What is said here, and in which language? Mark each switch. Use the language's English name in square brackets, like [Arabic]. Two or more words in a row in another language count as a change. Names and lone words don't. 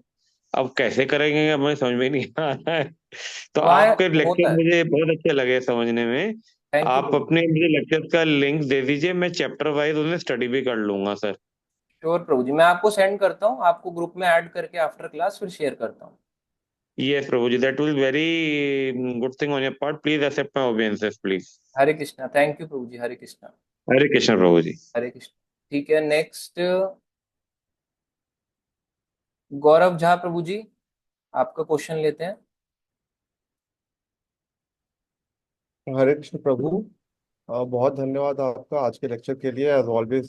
[Hindi] अब कैसे करेंगे, अब मुझे समझ में नहीं आ रहा है। तो वहाँ आपके लेक्चर होता है। मुझे बहुत अच्छे लगे समझने में। [English] thank you [Hindi] आप प्रभु। अपने मुझे लेक्चर का लिंक दे दीजिए, मैं [English] chapter wise [Hindi] उन्हें स्टडी भी कर लूंगा सर। श्योर प्रभु जी, मैं आपको सेंड करता हूँ, आपको ग्रुप में ऐड करके [English] after class [Hindi] फिर शेयर करता हूँ। यस प्रभु जी, [English] that will very good thing on your part, please accept my obeisances please. [Hindi] हरे कृष्णा, [English] thank you [Hindi] प्रभु जी, हरे कृष्णा। हरे कृष्ण प्रभु जी। हरे कृष्णा। ठीक है, नेक्स्ट गौरव झा प्रभु जी, आपका क्वेश्चन लेते हैं। हरे कृष्ण प्रभु। बहुत धन्यवाद आपका आज के लेक्चर के लिए। [English] as always